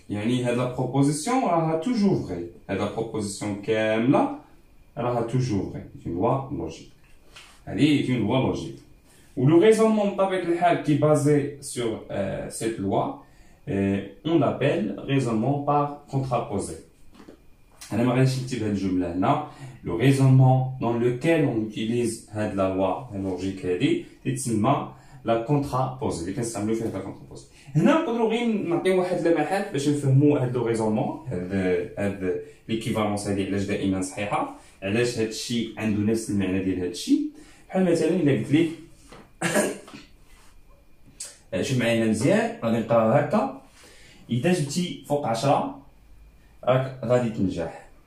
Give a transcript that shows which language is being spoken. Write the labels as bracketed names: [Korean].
[Arabic] يعني هاد la proposition راها [French] toujours vrai. [Arabic] هاد la proposition كاملة راها toujours vrai. [French] C'est une loi logique. [Arabic] هذه [French] est une loi logique. و le raisonnement [Arabic] بطبيعة الحال [French] qui est basé sur cette loi on l'appelle raisonnement par contraposé. [Arabic] أنا ما غاديش نكتب هاد الجملة هنا. [French] le raisonnement dans lequel on utilise هاد la loi logique [Arabic] هادي تتسمى [French] la contraposée [Arabic] اللي كنستعملو فيها [French] la contraposée. [Arabic] هنا نقدروا غير نعطيو واحد اللمحات باش نفهموا هاد لو raisonnement، هاد ليكيفالونس هادي علاش دائما صحيحة، علاش هاد الشيء عنده نفس المعنى ديال هاد الشيء. بحال مثلا إلا قلت لك شوف معايا مزيان غادي نقراها هكا: إذا جبتي فوق 10 راك غادي تنجح.